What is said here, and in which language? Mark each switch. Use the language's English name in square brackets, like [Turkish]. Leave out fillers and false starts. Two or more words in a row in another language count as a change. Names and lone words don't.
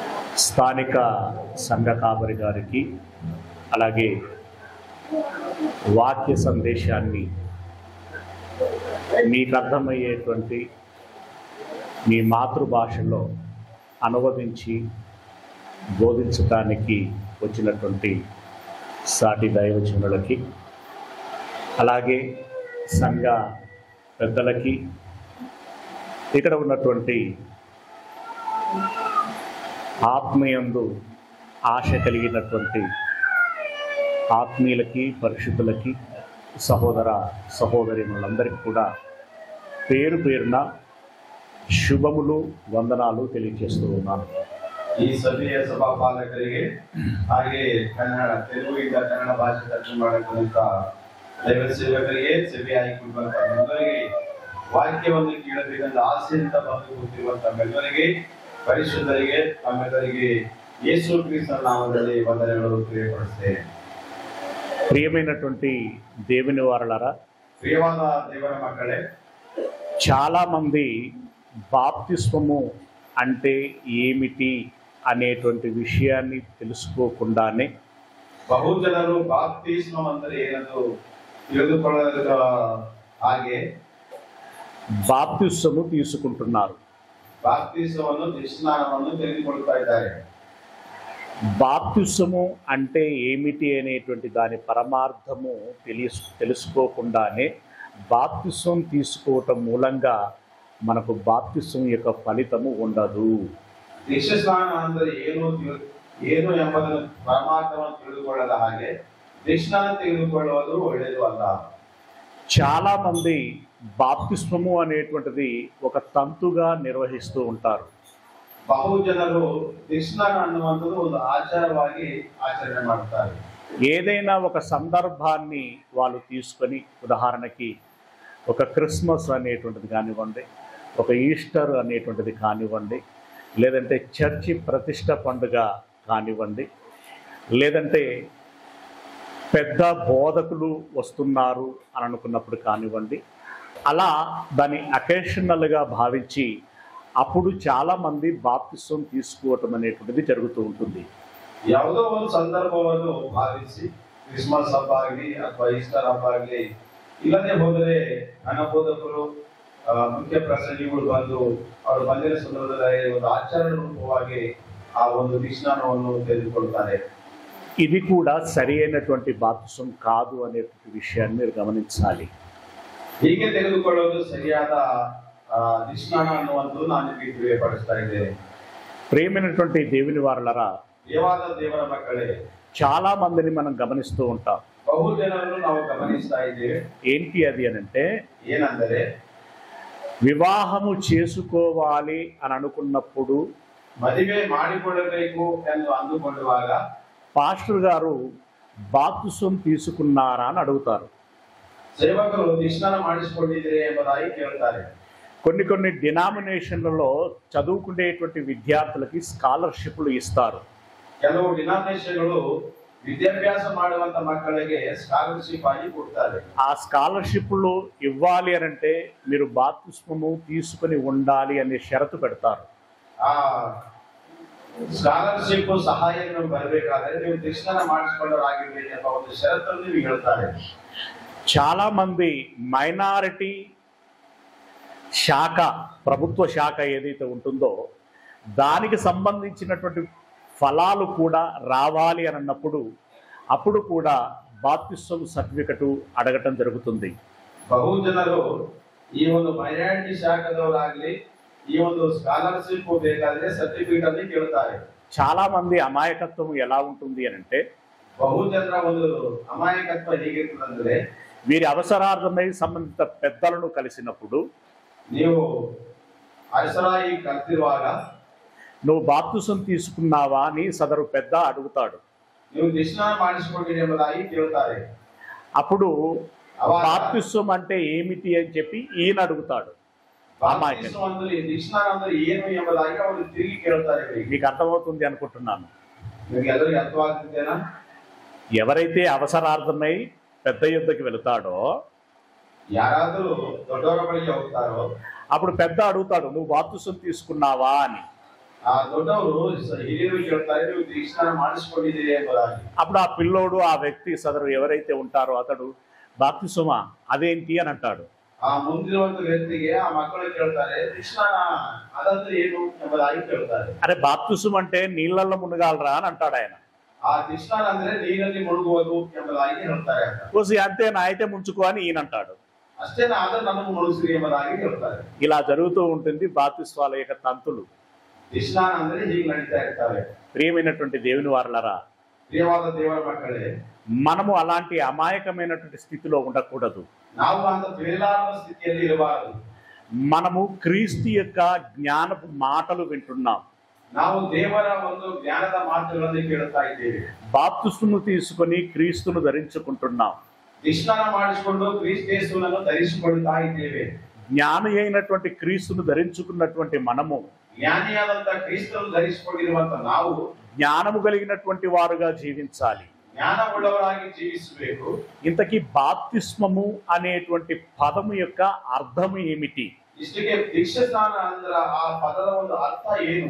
[Telugu] స్థానిక సంఘ కాపరి గారికి అలాగే వాక్య సందేశాన్ని మీకు అర్థమయ్యేటువంటి మీ మాతృభాషలో అనువదించి బోధించడానికి వచ్చినటువంటి సాటి దైవజనులకి అలాగే సంఘ పెద్దలకి ఇక్కడ ఉన్నటువంటి ఆత్మీయందు ఆశ కలిగినటువంటి ఆత్మీయులకి పరిశుద్ధులకి సహోదర సహోదరీమణులందరికీ కూడా పేరు పేరున శుభములు వందనాలు తెలియజేస్తూ ఉన్నాను. [Kannada] ಈ ಸಭೆಯ ಸಭಾಪಾಲಕರಿಗೆ ಹಾಗೆ ಕನ್ನಡ ತೆಲುಗಿಂದ ಕನ್ನಡ ಭಾಷೆ ತರ್ಜುಮೆ ಮಾಡತಕ್ಕಂಥ ದೈವ ಸೇವಕರಿಗೆ ಸಭೆ ಆಯ್ಕೊಂಡಂತ ಎಲ್ಲರಿಗೆ ವಾಕ್ಯವನ್ನು ಕೇಳಬೇಕಂತ ಆಸೆಯಿಂದ ಬಂದು ಕೂತಿರುವಂತ ಎಲ್ಲರಿಗೆ ಪರಿಶುದ್ಧರಿಗೆ ತಮ್ಮೆಲ್ಲರಿಗೆ ಯೇಸು ಕ್ರಿಸ್ತನ ನಾಮದಲ್ಲಿ ವಂದನೆಗಳು ತಿಳಿಯಪಡಿಸುತ್ತೇನೆ. [Telugu] ప్రియమైనటువంటి దేవుని వారలారా, [Kannada] ప్రియವಾದ ದೇವರ ಮಕ್ಕಳೇ, [Telugu] చాలా మంది బాప్తిస్మము అంటే ఏమిటి అనేటువంటి విషయాన్ని తెలుసుకోకుండానే [Kannada] ಬಹುಜನರು ಬಾಪ್ತಿಸ್ಮ ಅಂದರೆ ಏನದು ತಿಳಿದುಕೊಳ್ಳದ ಹಾಗೆ [Telugu] బాప్తిస్మము తీసుకుంటున్నారు. [Kannada] ಬಾಪ್ತಿಸ್ಮವನ್ನು ಸ್ನಾನವನ್ನು ತೆಗೆದುಕೊಳ್ಳುತ್ತಾ ಇದ್ದಾರೆ. [Telugu] బాప్తిస్మము అంటే ఏమిటి అనేటువంటి దాని పరమార్థము తెలుసుకోకుండానే బాప్తిస్మం తీసుకోవటం మూలంగా మనకు బాప్తిస్మం యొక్క ఫలితము ఉండదు. [Kannada] ದೀಕ್ಷಾ ಸ್ನಾನ ಅಂದರೆ ಏನು ಎಂಬುದನ್ನು ಪರಮಾರ್ಥವನ್ನು ತಿಳಿದುಕೊಳ್ಳದ ಹಾಗೆ ದೀಕ್ಷಾನ ತೆಗೆದುಕೊಳ್ಳುವುದು ಒಳ್ಳೆಯದು ಅಲ್ಲ. [Telugu] చాలా మంది బాప్తిస్మము అనేటువంటిది ఒక తంతుగా నిర్వహిస్తూ ఉంటారు. [Kannada] ಬಹುಜನರು ದೀಕ್ಷಾನ ಅನ್ನುವಂಥದ್ದು ಒಂದು ಆಚಾರವಾಗಿ ಆಚರಣೆ ಮಾಡುತ್ತಾರೆ. [Telugu] ఏదైనా ఒక సందర్భాన్ని వాళ్ళు తీసుకొని, ఉదాహరణకి ఒక క్రిస్మస్ అనేటువంటిది కానివ్వండి, ఒక ఈస్టర్ అనేటువంటిది కానివ్వండి, లేదంటే చర్చి ప్రతిష్ట పండుగ కానివ్వండి, లేదంటే పెద్ద బోధకులు వస్తున్నారు అని అనుకున్నప్పుడు కానివ్వండి, అలా దాన్ని అకేషనల్గా భావించి అప్పుడు చాలామంది బాప్తిస్మం తీసుకోవటం అనేటువంటిది జరుగుతూ ఉంటుంది. [Kannada] ಯಾವುದೋ ಒಂದು ಸಂದರ್ಭವನ್ನು ಭಾವಿಸಿ ಕ್ರಿಸ್ಮಸ್ ಹಬ್ಬ ಆಗಲಿ ಅಥವಾ ಈಸ್ಟರ್ ಹಬ್ಬ ಆಗಲಿ ಇಲ್ಲದೆ ಹೋದರೆ ಅನಬೋಧಕರು ಮುಖ್ಯ ಪ್ರಸಂಗಿಗಳು ಬಂದು ಅವರು ಬಂದಿರೋ ಸಂದರ್ಭದಲ್ಲಿ ಒಂದು ಆಚಾರ ರೂಪವಾಗಿ ಆ ಒಂದು ದೀಕ್ಷಾನವನ್ನು ತೆಗೆದುಕೊಳ್ತಾರೆ. [Telugu] ఇది కూడా సరి అయినటువంటి బాప్తిస్మం కాదు అనేటువంటి విషయాన్ని మీరు గమనించాలి. [Kannada] ಹೀಗೆ ತೆಗೆದುಕೊಳ್ಳೋದು ಸರಿಯಾದ ದೀಕ್ಷಾನ ಅನ್ನುವಂಥದ್ದು ನಾನು ನಿಮಗೆ ತಿಳಿಯಪಡಿಸ್ತಾ ಇದ್ದೇನೆ. [Telugu] ప్రియమైనటువంటి దేవుని వారలారా, [Kannada] ದೇವಾದ ದೇವರ ಮಕ್ಕಳೇ, [Telugu] చాలా మందిని మనం గమనిస్తూ ఉంటాం. [Kannada] ಬಹುಜನರನ್ನು ನಾವು ಗಮನಿಸ್ತಾ ಇದ್ದೇವೆ. [Telugu] ఏంటి అది అనంటే, [Kannada] ಏನಂದರೆ [Telugu] వివాహము చేసుకోవాలి అని అనుకున్నప్పుడు [Kannada] ಮದುವೆ ಮಾಡಿಕೊಳ್ಳಬೇಕು ಎಂದು ಅಂದುಕೊಳ್ಳುವಾಗ [Telugu] పాస్టర్ గారు బాప్తిస్మం తీసుకున్నారా అని అడుగుతారు. [Kannada] ಸೇವಕರು ದೀಕ್ಷಾನ ಮಾಡಿಸಿಕೊಂಡಿದ್ರೆ ಎಂಬುದಾಗಿ ಕೇಳ್ತಾರೆ. [Telugu] కొన్ని డినామినేషన్లలో చదువుకునేటువంటి విద్యార్థులకి స్కాలర్షిప్లు ఇస్తారు. [Kannada] ಕೆಲವು ಡಿನಾಮಿನೇಷನ್ಗಳು ವಿದ್ಯಾಭ್ಯಾಸ ಮಾಡುವಂತ ಮಕ್ಕಳಿಗೆ ಸ್ಕಾಲರ್ಶಿಪ್ ಆಗಿ ಕೊಡ್ತಾರೆ. [Telugu] ఆ స్కాలర్షిప్లు ఇవ్వాలి అని అంటే మీరు బాప్తిస్మము తీసుకుని ఉండాలి అనే షరతు పెడతారు. [Kannada] ಆ ಸ್ಕಾಲರ್ಶಿಪ್ ಸಹಾಯವನ್ನು ಬರಬೇಕಾದ್ರೆ ನೀವು ದೀಕ್ಷಾನ ಮಾಡಿಸಿಕೊಂಡವರಾಗಿರ್ಬೇಕು ಎಂಬ ಒಂದು ಷರತ್ತನ್ನು ನೀವು ಹೇಳ್ತಾರೆ. [Telugu] చాలా మంది మైనారిటీ శాఖ, ప్రభుత్వ శాఖ ఏదైతే ఉంటుందో దానికి సంబంధించినటువంటి ఫలాలు కూడా రావాలి అని అన్నప్పుడు అప్పుడు కూడా బాప్తిస్మం సర్టిఫికెట్ అడగటం జరుగుతుంది. [Kannada] ಬಹುಜನರು ಈ ಒಂದು ಮೈನಾರಿಟಿ ಶಾಖದವರಾಗ್ಲಿ ಈ ಒಂದು ಸ್ಕಾಲರ್ಶಿಪ್ ಬೇಕಾದ್ರೆ ಸರ್ಟಿಫಿಕೇಟ್ ಅಲ್ಲಿ ಕೇಳ್ತಾರೆ. [Telugu] చాలా మంది అమాయకత్వం ఎలా ఉంటుంది అని అంటే, [Kannada] ಬಹುಜನರ ಒಂದು ಅಮಾಯಕತ್ವ ಹೇಗಿರ್ತದಂದ್ರೆ, [Telugu] వీరి అవసరార్థమై సంబంధిత పెద్దలను కలిసినప్పుడు [Kannada] ನೀವು ಅರಸರಾಗಿ ಕಲ್ತಿರುವಾಗ [Telugu] నువ్వు బాప్తిస్మం తీసుకున్నావా అని సదరు పెద్ద అడుగుతాడు. [Kannada] ನೀವು ದೀಕ್ಷಾನ ಮಾಡಿಸಿಕೊಂಡಿರಿ ಎಂಬುದಾಗಿ ಕೇಳ್ತಾರೆ. [Telugu] అప్పుడు బాప్తిస్మం అంటే ఏమిటి అని చెప్పి ఈయన అడుగుతాడు. [Kannada] ದೀಕ್ಷಾನ ಅಂದ್ರೆ ಏನು ಎಂಬುದಾಗಿ ಅವರು ತಿರುಗಿ ಕೇಳ್ತಾರೆ. [Telugu] మీకు అర్థమవుతుంది అనుకుంటున్నాను. [Kannada] ನಿಮಗೆ ಎಲ್ಲರಿಗೂ ಅರ್ಥವಾಗ್ತಿದ್ದೇನಾ? [Telugu] ఎవరైతే అవసరార్థమై పెద్ద యుద్ధకి వెళతాడో, [Kannada] ಯಾರಾದರೂ ದೊಡ್ಡವರ ಬಳಿಗೆ ಹೋಗ್ತಾರೋ [Telugu] అప్పుడు పెద్ద అడుగుతాడు, నువ్వు బాప్తిస్మం తీసుకున్నావా అని. [Kannada] ಆ ದೊಡ್ಡವರು ಹಿರಿಯರು ಕೇಳ್ತಾರೆ, ನೀವು ದೀಕ್ಷಾನ ಮಾಡಿಸ್ಕೊಂಡಿದ್ದೀರಿ ಎಂಬುದಾಗಿ. [Telugu] అప్పుడు ఆ పిల్లోడు ఆ వ్యక్తి సదరు ఎవరైతే ఉంటారో అతడు బాప్తిస్మా అదేంటి అని అంటాడు. [Kannada] ಆ ಮುಂದಿರುವಂತ ವ್ಯಕ್ತಿಗೆ ಆ ಮಕ್ಕಳು ಕೇಳ್ತಾರೆ, ದೀಕ್ಷಾನ ಅದಂದ್ರೆ ಏನು ಎಂಬುದಾಗಿ ಕೇಳ್ತಾರೆ. [Telugu] అరే బాప్తిస్మం అంటే నీళ్ళల్లో మునగాలరా అని అంటాడు ఆయన. [Kannada] ಆ ದೀಕ್ಷಾನ ಅಂದ್ರೆ ನೀರಲ್ಲಿ ಮುಳುಗುವುದು ಎಂಬುದಾಗಿ ಹೇಳ್ತಾರೆ. [Telugu] కోసి అంతేనా అయితే ముంచుకో అని ఈయన అంటాడు. [Kannada] ಅಷ್ಟೇನಾ, ಆದ್ರೆ ನಮಗೆ ಮುಳುಗಿಸಿ ಎಂಬುದಾಗಿ ಹೇಳ್ತಾರೆ. [Telugu] ఇలా జరుగుతూ ఉంటుంది బాప్తిస్మాల యొక్క తంతులు. [Kannada] ದೀಕ್ಷಾನ ಅಂದ್ರೆ ಹೀಗೆ ನಡೀತಾ ಇರ್ತಾರೆ. [Telugu] ప్రియమైనటువంటి దేవుని వారలారా, [Kannada] ಪ್ರಿಯವಾದ ದೇವರ ಮಕ್ಕಳೇ, [Telugu] మనము అలాంటి అమాయకమైనటువంటి స్థితిలో ఉండకూడదు. [Kannada] ನಾವು ಅಂತ ತಿಳಿಲಾರದ ಸ್ಥಿತಿಯಲ್ಲಿ ಇರಬಾರದು. [Telugu] మనము క్రీస్తు యొక్క జ్ఞానపు మాటలు వింటున్నాం. [Kannada] ನಾವು ದೇವರ ಒಂದು ಜ್ಞಾನದ ಮಾತುಗಳನ್ನು ಕೇಳುತ್ತಾ ಇದ್ದೇವೆ. [Telugu] బాప్తిస్మము తీసుకొని క్రీస్తును ధరించుకుంటున్నాం. [Kannada] ದೀಕ್ಷಾನ ಮಾಡಿಸಿಕೊಂಡು ಕ್ರಿಸ್ತೇಸುವನ್ನು ಧರಿಸಿಕೊಳ್ಳುತ್ತಾ ಇದ್ದೇವೆ. [Telugu] జ్ఞాని అయినటువంటి క్రీస్తును ధరించుకున్నటువంటి మనము, [Kannada] ಜ್ಞಾನಿಯಾದಂತ ಕ್ರಿಸ್ತನ್ನು ಧರಿಸಿಕೊಂಡಿರುವಂತ ನಾವು [Telugu] జ్ఞానము కలిగినటువంటి వారుగా జీవించాలి. [Kannada] ಜ್ಞಾನವುಳ್ಳವರಾಗಿ ಜೀವಿಸಬೇಕು. [Telugu] ఇంతకీ బాప్తిస్మము అనేటువంటి పదము యొక్క అర్థం ఏమిటి? [Kannada] ಇಷ್ಟಕ್ಕೆ ದೀಕ್ಷಾಸ್ನಾನ ಅಂದ್ರ ಆ ಪದದ ಒಂದು ಅರ್ಥ ಏನು?